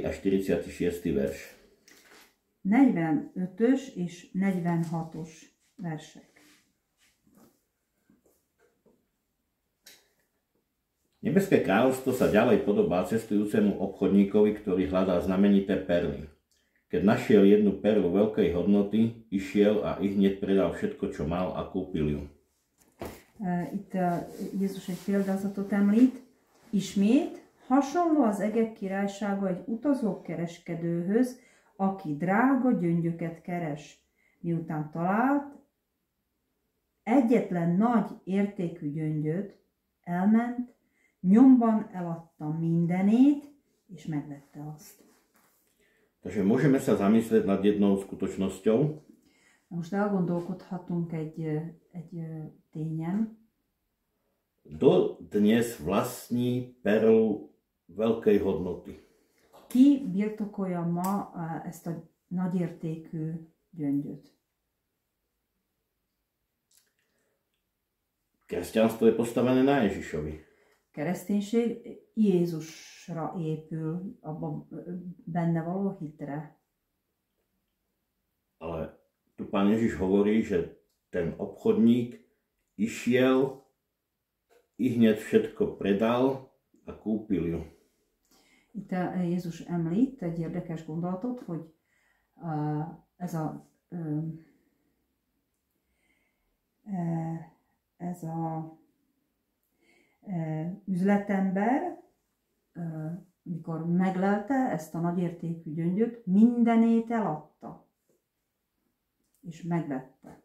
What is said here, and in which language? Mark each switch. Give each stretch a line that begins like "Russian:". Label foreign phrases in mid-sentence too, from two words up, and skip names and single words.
Slovak: a 46. verš.
Hungarian: 45-ös és 46-os versek.
Slovak: Nebeské kráľovstvo sa ďalej podobá cestujúcemu obchodníkovi, ktorý hľadá znamenité perly. Keď našiel jednu perlu veľkej hodnoty, išiel a ihneď predal všetko, čo mal a kúpil ju.
Hungarian: Itt Jézus egy példázatot említ. Ismét hasonló az egek királysága egy utazókereskedőhöz, aki drága gyöngyöket keres. Miután talált egyetlen nagy értékű gyöngyöt, elment, nyomban eladta mindenét, és megvette azt.
Slovak: Takže môžeme sa zamyslieť nad jednou skutočnosťou.
Hungarian: Most elgondolkodhatunk egy tényen.
Slovak: Kto dnes vlastní perlu veľkej hodnoty?
Hungarian: Ki birtokolja ma ezt a nagyértékű gyöngyöt?
Slovak: Kresťanstvo je postavené na Ježišovi.
Hungarian: Kereszténység Jézusra épül, abban benne való hitre.
Slovak: Ale tu Pán Ježiš hovorí, že ten obchodník išiel, ihneď všetko predal a kúpil ju.
Hungarian: Itt Jézus említ egy érdekes gondolatot, hogy ez a üzletember, mikor meglelte ezt a nagyértékű gyöngyöt, mindenét eladta, és megvette.